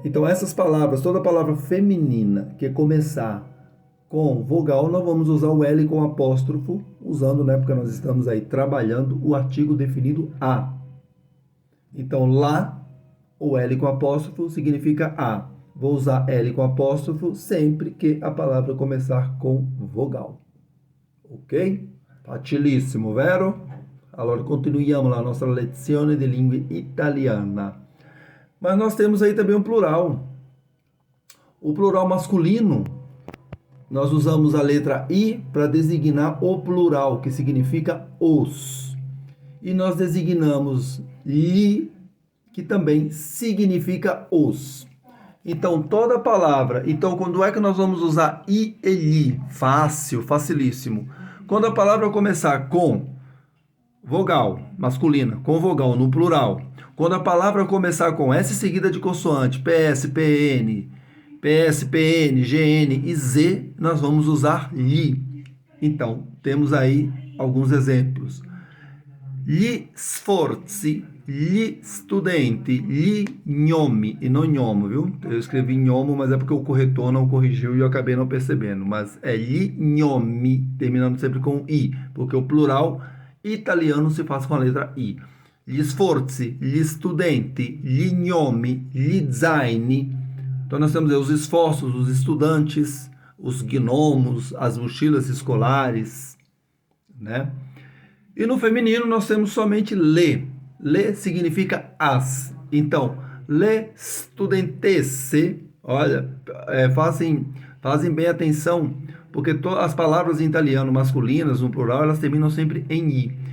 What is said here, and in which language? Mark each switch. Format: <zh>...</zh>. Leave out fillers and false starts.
<pt>Então essas palavras, toda palavra feminina que começar com vogal, nós vamos usar o L com apóstrofo, usando, né, porque nós estamos aí trabalhando o artigo definido a. Então lá, o L com apóstrofo significa a. Vou usar L com apóstrofo sempre que a palavra começar com vogal.</pt> <it>Ok? Facilissimo, vero? Allora, continuiamo la nostra lezione di lingua italiana.</it> <pt>Mas nós temos aí também um plural. O plural masculino, nós usamos a letra I para designar o plural, que significa os. E nós designamos li, que também significa os. Então, toda palavra. Então, quando é que nós vamos usar i e li? Fácil, facilíssimo. Quando a palavra começar com vogal masculina, com vogal no plural. Quando a palavra começar com S seguida de consoante, PS, PN, GN e Z, nós vamos usar li. Então, temos aí alguns exemplos.</pt> <it>Gli sforzi, gli studenti, gli gnomi,</it> <pt>e não gnomo, viu? Eu escrevi gnomo, mas é porque o corretor não corrigiu e eu acabei não percebendo. Mas é gli gnomi, terminando sempre com i, porque o plural italiano se faz com a letra i.</pt> <it>Gli sforzi, gli studenti, gli gnomi, gli zaini.</it> <pt>Então nós temos aí os esforços, os estudantes, os gnomos, as mochilas escolares, né? E no feminino nós temos somente le. Le significa as. Então, le studentesse, olha, fazem bem atenção, porque as palavras em italiano masculinas, no plural, elas terminam sempre em i.</pt>